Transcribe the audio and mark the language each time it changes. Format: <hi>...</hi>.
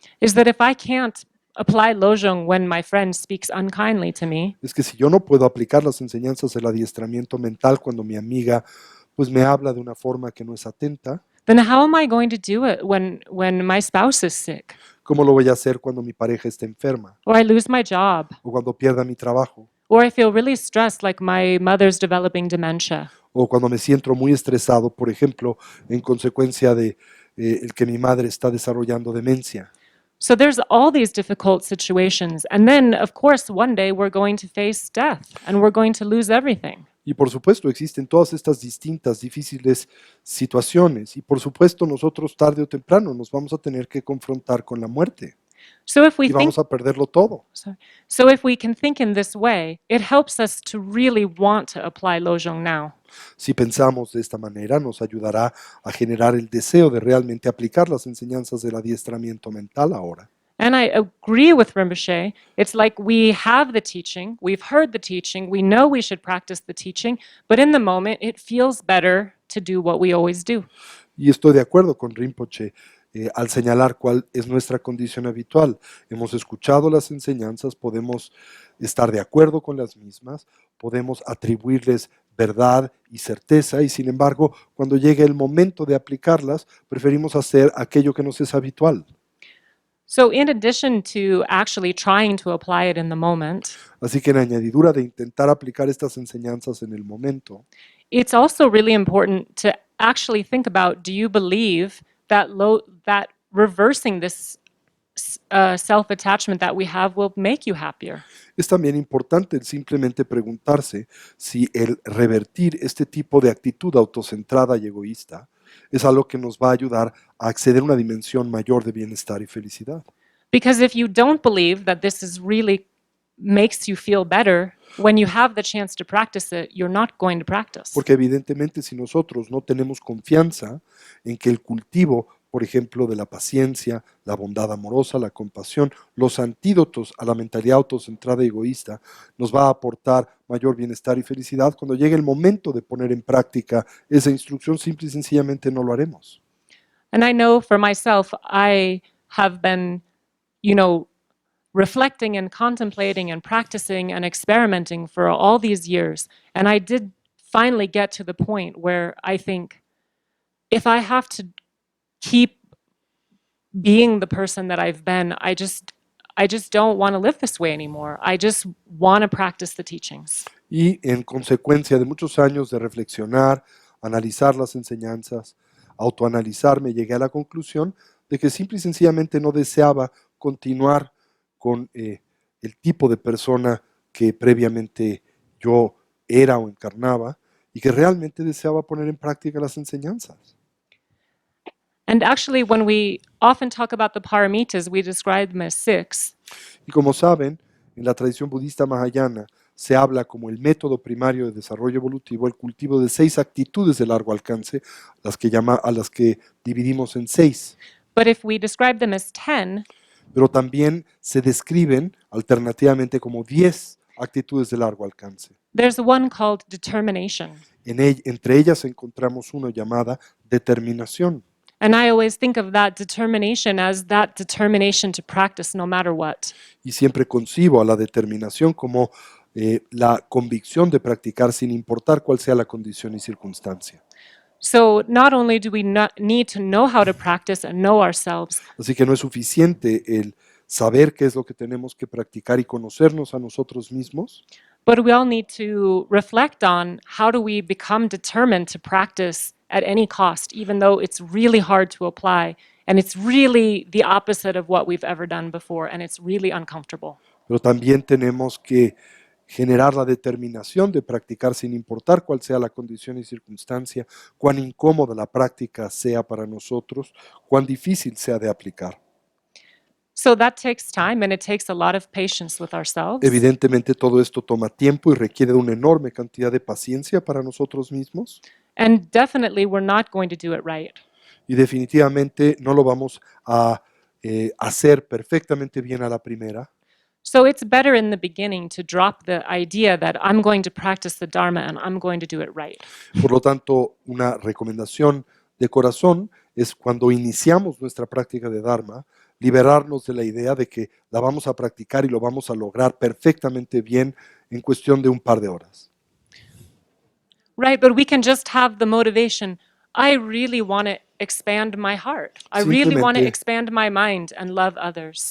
<en>is that if I can't apply Lojong when my friend speaks unkindly to me,</en> <es>es que si yo no puedo aplicar las enseñanzas del adiestramiento mental cuando mi amiga pues me habla de una forma que no es atenta,</es> <en>then how am I going to do it when my spouse is sick,</en> <es>¿cómo lo voy a hacer cuando mi pareja está enferma</es> <en>or I lose my job,</en> <es>o cuando pierda mi trabajo</es> <en>or I feel really stressed like my mother's developing dementia?</en> <es>o cuando me siento muy estresado, por ejemplo, en consecuencia de el que mi madre está desarrollando demencia?</es> <en>So there's all these difficult situations, and then of course one day we're going to face death and we're going to lose everything.</en> <es>Y por supuesto existen todas estas distintas, difíciles situaciones. Y por supuesto nosotros tarde o temprano nos vamos a tener que confrontar con la muerte.</es> <en>So if we</en> <es>Y</es> <en>think</en> <es>vamos a perderlo todo.</es> <en>so if we can think in this way, it helps us to really want to apply Lojong now.</en> <es>Si pensamos de esta manera, nos ayudará a generar el deseo de realmente aplicar las enseñanzas del adiestramiento mental ahora.</es> <en>And I agree with Rinpoche. It's like we have the teaching, we've heard the teaching, we know we should practice the teaching, but in the moment it feels better to do what we always do.</en> <es>Y estoy de acuerdo con Rinpoche al señalar cuál es nuestra condición habitual. Hemos escuchado las enseñanzas, podemos estar de acuerdo con las mismas, podemos atribuirles verdad y certeza, y sin embargo, cuando llegue el momento de aplicarlas, preferimos hacer aquello que nos es habitual.</es> <en>So in addition to actually trying to apply it in the moment,</en> <es>Así que en añadidura de intentar aplicar estas enseñanzas en el momento,</es> <en>it's also really important to actually think about, do you believe that that reversing this self-attachment that we have will make you happier?</en> <es>es también importante el simplemente preguntarse si el revertir este tipo de actitud autocentrada y egoísta es algo que nos va a ayudar a acceder a una dimensión mayor de bienestar y felicidad.</es> <en>Because if you don't believe that this is really makes you feel better, when you have the chance to practice it, you're not going to practice.</en> <es>Porque evidentemente si nosotros no tenemos confianza en que el cultivo, por ejemplo, de la paciencia, la bondad amorosa, la compasión, los antídotos a la mentalidad autocentrada y egoísta, nos va a aportar mayor bienestar y felicidad, cuando llegue el momento de poner en práctica esa instrucción, simple y sencillamente no lo haremos.</es> <en>And I know for myself, I have been, reflecting and contemplating and practicing and experimenting for all these years. And I did finally get to the point where I think, if I have to keep being the person that I've been, I just don't want to live this way anymore. I just want to practice the teachings.</en> <es>Y en consecuencia de muchos años de reflexionar, analizar las enseñanzas, autoanalizarme, llegué a la conclusión de que simple y sencillamente no deseaba continuar con el tipo de persona que previamente yo era o encarnaba, y que realmente deseaba poner en práctica las enseñanzas.</es> <en>And actually, when we often talk about the paramitas, we describe them as 6.</en> <es>Y como saben, en la tradición budista mahayana, se habla como el método primario de desarrollo evolutivo, el cultivo de 6 actitudes de largo alcance, a las que dividimos en 6.</es> <en>But if we describe them as 10,</en> <es>Pero también se describen alternativamente como 10 actitudes de largo alcance.</es> <en>there's one called determination.</en> <es>Entre ellas encontramos una llamada determinación.</es> <en>And I always think of that determination as that determination to practice no matter what.</en> <es>Y siempre concibo a la determinación como la convicción de practicar sin importar cuál sea la condición y circunstancia.</es> <en>So not only do we need to know how to practice and know ourselves,</en> <es>Así que no es suficiente el saber qué es lo que tenemos que practicar y conocernos a nosotros mismos,</es> <en>but we all need to reflect on how do we become determined to practice at any cost, even though it's really hard to apply and it's really the opposite of what we've ever done before and it's really uncomfortable.</en> <es>pero también tenemos que generar la determinación de practicar sin importar cuál sea la condición y circunstancia, cuán incómoda la práctica sea para nosotros, cuán difícil sea de aplicar.</es> <en>So that takes time and it takes a lot of patience with ourselves.</en> <es>Evidentemente todo esto toma tiempo y requiere de una enorme cantidad de paciencia para nosotros mismos</es> <en>And definitely we're not going to do it right.</en> <es>y definitivamente no lo vamos a hacer perfectamente bien a la primera.</es> <en>So it's better in the beginning to drop the idea that I'm going to practice the Dharma and I'm going to do it right.</en> <es>Por lo tanto, una recomendación de corazón es cuando iniciamos nuestra práctica de Dharma, liberarnos de la idea de que la vamos a practicar y lo vamos a lograr perfectamente bien en cuestión de un par de horas.</es> <en>Right, but we can just have the motivation. I really want to expand my heart. I really want to</en> <es>Simplemente-</es> <en>expand my mind and love others.</en>